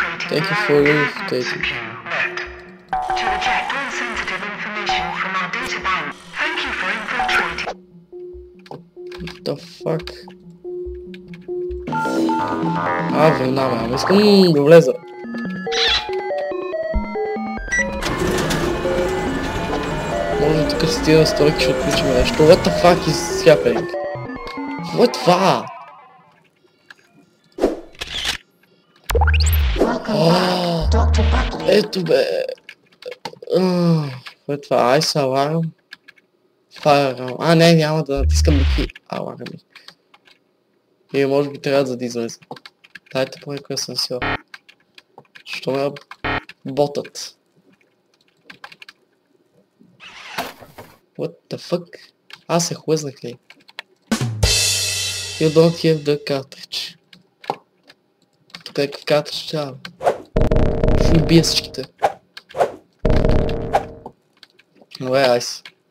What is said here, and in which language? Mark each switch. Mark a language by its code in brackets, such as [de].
[en] Thank you for infiltrating. To reject all sensitive information from our data bank. Thank you for infiltrating. What the fuck? [bg] Война, ама искам да влеза. Може тук с тия настройки ще отключим нещо. [en] What the fuck is happening? [bg] Какво е това? Ето бе. Какво е това? [en] Ice alarm? Fire alarm. [bg] Не, няма да натискам никакви аларми. Или може би трябва да излезе. Дайте по някой асансьор. Що ме ботът? [en] What the fuck? [bg] Аз се хлъзнах ли? [en] You don't have the cartridge. [bg] Тук е какъв картридж трябва. Ще убия всичките. Добре, айс.